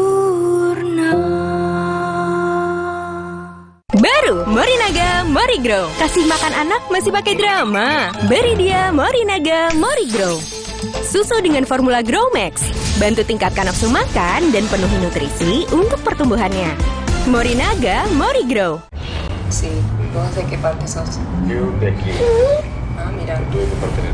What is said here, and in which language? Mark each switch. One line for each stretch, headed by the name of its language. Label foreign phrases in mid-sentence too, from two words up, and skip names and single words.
Indonesian: Baru Morinaga Morigrow. Kasih makan anak masih pakai drama. Beri dia Morinaga Morigrow. Susu dengan formula Grow Max. Bantu tingkatkan nafsu makan dan penuhi nutrisi untuk pertumbuhannya. Morinaga Morigrow.
Spanish: Sí, vos de qué parte sos? Yo de aquí. Ah, mira. ¿Tú de qué parte eres?